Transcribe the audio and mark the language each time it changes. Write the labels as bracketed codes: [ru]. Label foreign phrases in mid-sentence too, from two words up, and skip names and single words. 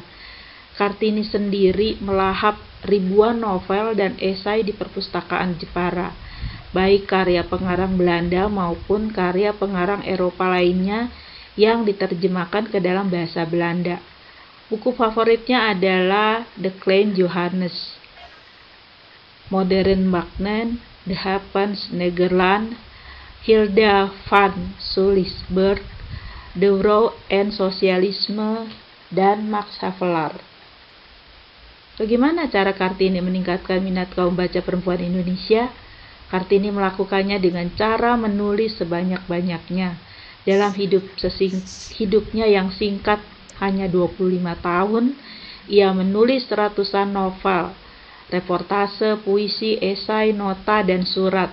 [id] Kartini sendiri melahap ribuan novel dan esai di perpustakaan Jepara, baik karya pengarang Belanda maupun karya pengarang Eropa lainnya yang diterjemahkan ke dalam bahasa Belanda. Buku favoritnya adalah The Klein Johannes, Modern Magnen, The Havens Nederland, Hilda van Sulisberg, The Row and Socialisme, dan Max Havelaar. Bagaimana cara Kartini meningkatkan minat kaum baca perempuan Indonesia? Kartini melakukannya dengan cara menulis sebanyak-banyaknya. Dalam hidupnya yang singkat, hanya 25 tahun, ia menulis ratusan novel, reportase, puisi, esai, nota, dan surat.